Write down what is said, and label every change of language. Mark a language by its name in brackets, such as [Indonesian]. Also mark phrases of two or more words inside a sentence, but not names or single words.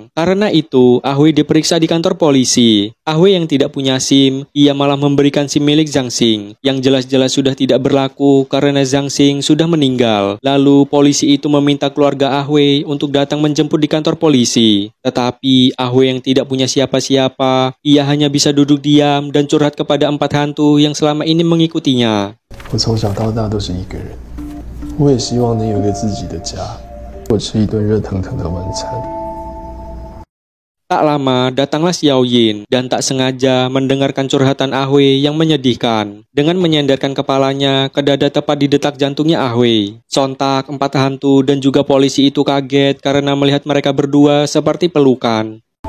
[Indonesian] Karena itu, Ahoy diperiksa di kantor polisi. Ahoy yang tidak punya SIM, ia malah memberikan SIM milik Zhang Xing, yang jelas-jelas sudah tidak berlaku karena Zhang Xing sudah meninggal. Lalu polisi itu meminta keluarga Ahoy untuk datang menjemput di kantor polisi. Tetapi Ahoy yang tidak punya siapa-siapa, ia hanya bisa duduk diam dan curhat kepada 4 hantu yang selama ini mengikutinya. [Chinese] 我从小到大都是一个人，我也希望能有个自己的家，我吃一顿热腾腾的晚餐。 [Indonesian] Tak lama, datanglah Xiao Yin dan tak sengaja mendengarkan curhatan Ahoy yang menyedihkan. Dengan menyandarkan kepalanya ke dada tepat di detak jantungnya Ahoy. Sontak, 4 hantu dan juga polisi itu kaget karena melihat mereka berdua seperti pelukan.